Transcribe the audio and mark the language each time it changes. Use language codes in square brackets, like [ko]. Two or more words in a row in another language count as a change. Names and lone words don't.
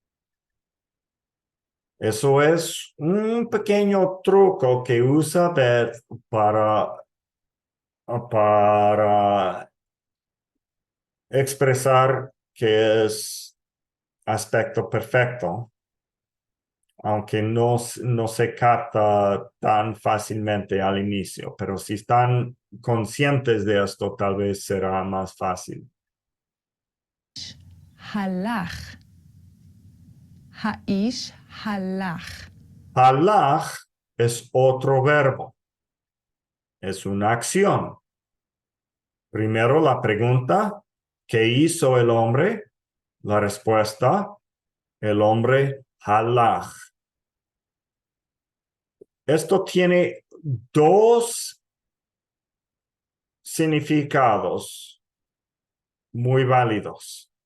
[es] Eso es un pequeño truco que usa Bet para expresar que es aspecto perfecto, aunque no se capta tan fácilmente al inicio, pero si están conscientes de esto, tal vez será más fácil. [he] הלך. האיש הלך. [es] Halach es otro verbo, es una acción. Primero la pregunta, ¿qué hizo el hombre? La respuesta, el hombre halach. Esto tiene dos significados muy válidos.